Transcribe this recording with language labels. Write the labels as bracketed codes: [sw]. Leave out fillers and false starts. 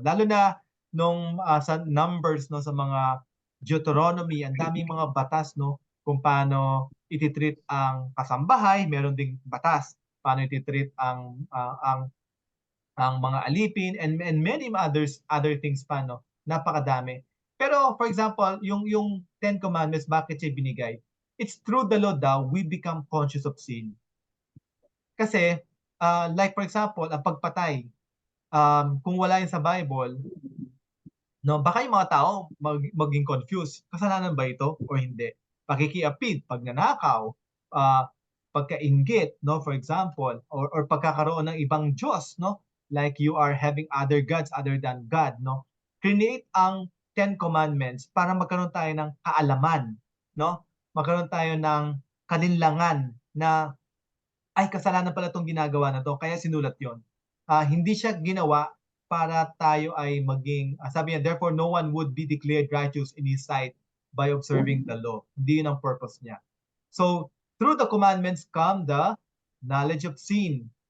[tl] Lalo na nung sa Numbers, no, sa mga Deuteronomy, ang daming mga batas, no, kung paano ititreat ang kasambahay, meron ding batas paano ititreat ang mga alipin [en] and many other things [tl] pa, no. Napakadami. Pero [en] for example, [tl] yung 10 commandments, bakit siya binigay? [en] It's through the law daw we become conscious of sin. [tl] Kasi [en] like for example, [tl] ang pagpatay, kung wala yun sa Bible, no, baka yung mga tao maging confused. Kasalanan ba ito o hindi? Pakikiapid, pagnanakaw, pagkainggit, no, [en] for example, [tl] or pagkakaroon ng ibang Diyos, no? [en] Like you are having other gods other than God, no? [tl] Create ang 10 commandments para magkaroon tayo ng kaalaman, no? Magkaroon tayo ng kalinlangan na ay, kasalanan pala itong ginagawa na to, kaya sinulat yon. Hindi siya ginawa para tayo ay maging, sabi niya, [en] therefore no one would be declared righteous in His sight by observing the law. [tl] Hindi yun ang purpose niya. [en] So, through the commandments come the knowledge of sin.